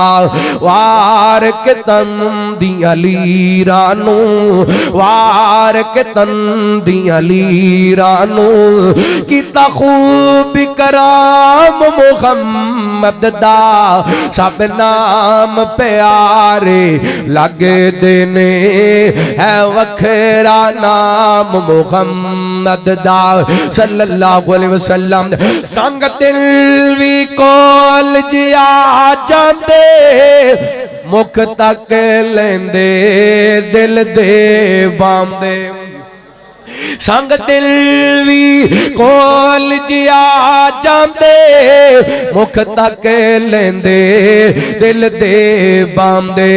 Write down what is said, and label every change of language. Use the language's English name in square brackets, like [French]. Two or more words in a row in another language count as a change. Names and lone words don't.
[Punjabi] وار کے تن دیاں لیراں نوں، وار کے تن دیاں لیراں نوں کیتا خوب کرام محمد دا. سب نام پیارے لگدے نے ہے وکھرا نام محمد دا [Arabic] صلى الله عليه وسلم. [Punjabi] سنگ دل بھی کول جیا جاندے، مکھ تک لیندے دل دے باندے. سنگ دل بھی کول جیا جاندے، مکھ تک لیندے دل دے باندے.